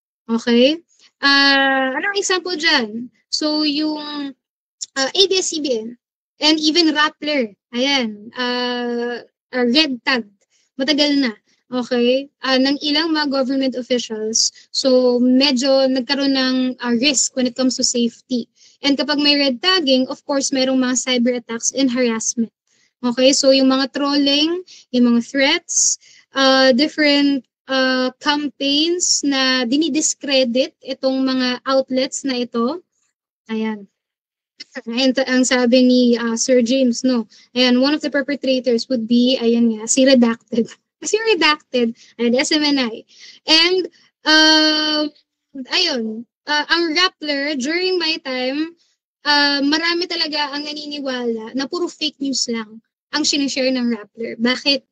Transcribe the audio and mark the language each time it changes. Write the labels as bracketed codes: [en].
[tl] Okay? Anong example dyan? So, yung ABS-CBN and even Rappler, ayan, red tag, matagal na. Okay? Ng ilang mga government officials. [en] So, [tl] medyo nagkaroon ng [en] risk when it comes to safety. And [tl] kapag may [en] red tagging, of course, [tl] mayroong mga [en] cyber attacks and harassment. Okay? [tl] So, yung mga trolling, yung mga threats, [en] different campaigns [tl] na dinidiscredit itong mga outlets na ito. Ayan. And ang sabi ni Sir James, no? [en] Ayan, one of the perpetrators would be, ayan nga, si Redacted. [tl] Kasi Redacted and SMNI. And, ayun, ang Rappler, [en] during my time, [tl] marami talaga ang naniniwala na puro fake news lang ang sinishare ng Rappler. Bakit?